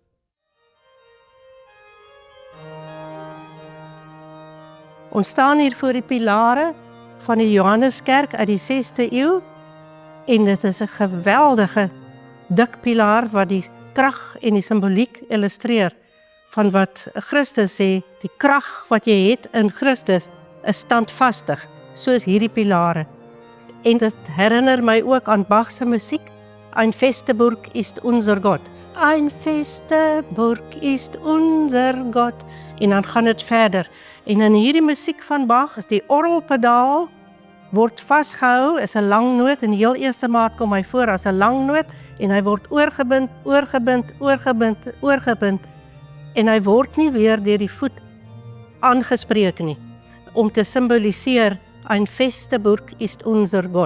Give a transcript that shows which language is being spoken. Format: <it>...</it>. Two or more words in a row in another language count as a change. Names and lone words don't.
<af>Ons staan hier voor die pilare van die Johanneskerk uit die 6de eeu en dit is 'n geweldige dik pilaar wat die krag en die simboliek illustreer van wat Christus sê, die krag wat jy het in Christus is standvastig, soos hierdie pilare. En dit herinner my ook aan Bach se musiek,</af> <de>Ein feste Burg ist unser Gott. Ein feste Burg ist unser Gott.</de> <af>En dan gaan dit verder. En in hierdie musiek van Bach is die orgelpedaal word vasgehou, is 'n lang noot, in die heel eerste maat kom hy voor as 'n lang noot en hy word oorgebind, en hy word nie weer deur die voet aangespreek nie, om te simboliseer</af> <de>Ein feste Burg ist unser Gott.</de>